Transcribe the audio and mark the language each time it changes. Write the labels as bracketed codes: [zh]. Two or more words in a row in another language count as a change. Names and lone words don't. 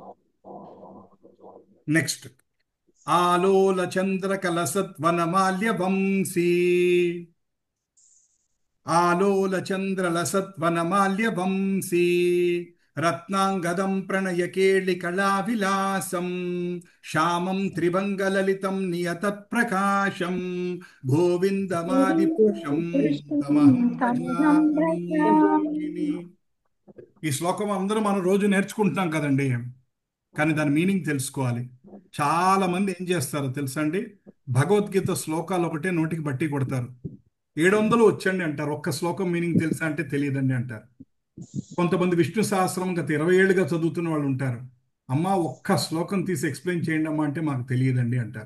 [sa] నెక్స్ట్ ఆలోల చంద్ర కలసత్వనమాల్య వంశీ, ఆలోల చంద్ర లసత్వనమాల్య వంశీ రత్నాంగదం ప్రణయ కేళి కళా విలాసం శ్యామం త్రిభంగలలితం నియతత్ ప్రకాశం గోవిందమాది పురుషం తమహం భజామి. [te] ఈ శ్లోకం అందరూ మనం రోజు నేర్చుకుంటున్నాం కదండి, కానీ దాని మీనింగ్ తెలుసుకోవాలి. చాలా మంది ఏం చేస్తారో తెలుసా అండి? భగవద్గీత శ్లోకాలు ఒకటే నోటికి బట్టి కొడతారు. 700 వచ్చండి అంటారు, ఒక్క శ్లోకం మీనింగ్ తెలుసా అంటే తెలియదండి అంటారు. కొంతమంది విష్ణు సహస్రం గత 20 ఏళ్ళుగా చదువుతున్న వాళ్ళు ఉంటారు, అమ్మా ఒక్క శ్లోకం తీసి ఎక్స్ప్లెయిన్ చేయండి అమ్మా అంటే మాకు తెలియదండి అంటారు.